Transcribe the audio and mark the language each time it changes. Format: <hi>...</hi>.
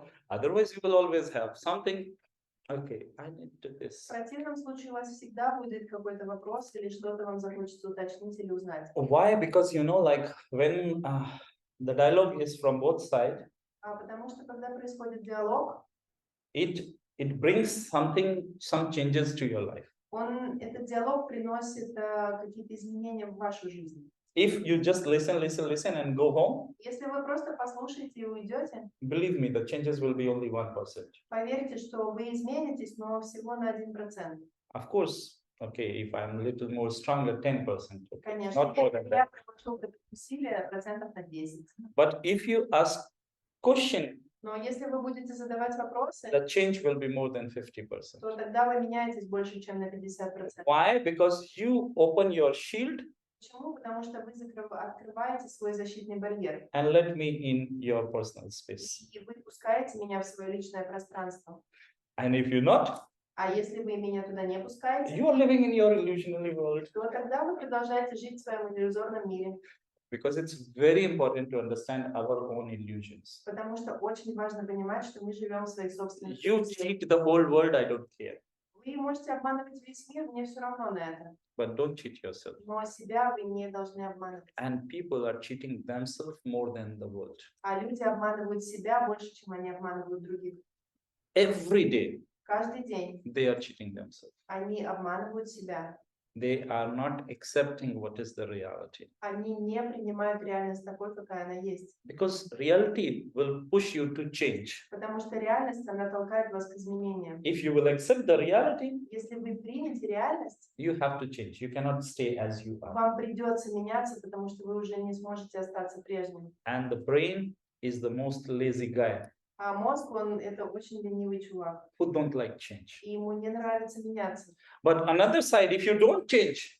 <en>Otherwise, you will always have something. Okay, I need to this.</en> <ru>В противном случае у вас всегда будет какой-то вопрос или что-то вам захочется уточнить или узнать.</ru> <en>Why? Because like when the dialogue is from both sides.</en> <ru>Потому что когда происходит диалог,</ru> <en>it brings some changes to your life.</en> <ru>Этот диалог приносит какие-то изменения в вашу жизнь.</ru> <en>If you just listen and go home,</en> <ru>если вы просто послушаете и уйдете,</ru> <en>believe me, the changes will be only 1%.</en> <ru>Поверьте, что вы изменитесь, но всего на 1%.</ru> <en>Of course, okay, if I'm a little more stronger, 10%. Okay.</en> <ru>Конечно,</ru> <en>not more than that.</en> <ru>Усилия процентов на 10.</ru> <en>But if you ask question,</en> <ru>но если вы будете задавать вопросы,</ru> <en>the change will be more than 50%.</en> <ru>То тогда вы меняетесь больше, чем на 50%.</ru> <en>Why? Because you open your shield.</en> <ru>Почему? Потому что вы открываете свой защитный барьер.</ru> <en>And let me in your personal space.</en> <ru>И вы пускаете меня в свое личное пространство.</ru> <en>And if you're not,</en> <ru>а если вы меня туда не пускаете,</ru> <en>you are living in your illusionary world.</en> <ru>То тогда вы продолжаете жить в своем иллюзорном мире.</ru> <en>Because it's very important to understand our own illusions.</en> <ru>Потому что очень важно понимать, что мы живем в своих собственных</ru> <en>You cheat the whole world, I don't care.</en> <ru>Вы можете обманывать весь мир, мне все равно на это.</ru> <en>But don't cheat yourself.</en> <ru>Но себя вы не должны обманывать.</ru> <en>And people are cheating themselves more than the world.</en> <ru>А люди обманывают себя больше, чем они обманывают других.</ru> <en>Every day.</en> <ru>Каждый день.</ru> <en>They are cheating themselves.</en> <ru>Они обманывают себя.</ru> <en>They are not accepting what is the reality.</en> <ru>Они не принимают реальность такой, какая она есть.</ru> <en>Because reality will push you to change.</en> <ru>Потому что реальность, она толкает вас к изменениям.</ru> <en>If you will accept the reality,</en> <ru>если вы примете реальность,</ru> <en>you have to change. You cannot stay as you are.</en> <ru>Вам придется меняться, потому что вы уже не сможете остаться прежним.</ru> <en>And the brain is the most lazy guy.</en> <ru>А мозг, он это очень ленивый чувак.</ru> <en>Who don't like change.</en> <ru>И ему не нравится меняться.</ru> <en>But another side, if you don't change</en>